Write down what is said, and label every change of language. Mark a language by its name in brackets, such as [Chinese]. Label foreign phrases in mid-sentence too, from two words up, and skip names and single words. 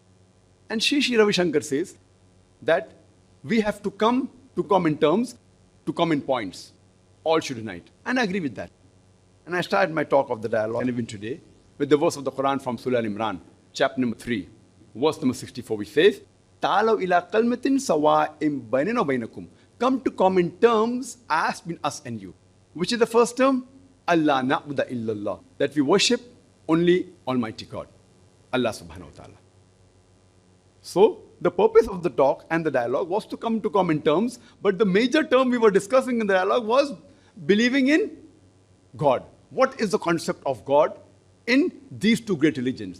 [English] And Sri Sri Ravi Shankar says that we have to come to common terms, to common points. All should unite. And I agree with that. And I started my talk of the dialogue, and even today, with the verse of the Quran from Surah Al-Imran, chapter number 3, verse number 64, which says, [Arabic] تعالوا إلى كلمة سواء بيننا وبينكم. [English] Come to common terms as between us and you. Which is the first term? [Arabic] الله نعبد إلا الله. [English] That we worship only Almighty God, [Arabic] الله سبحانه وتعالى. [English] So, the purpose of the talk and the dialogue was to come to common terms, but the major term we were discussing in the dialogue was believing in God. What is the concept of God in these two great religions?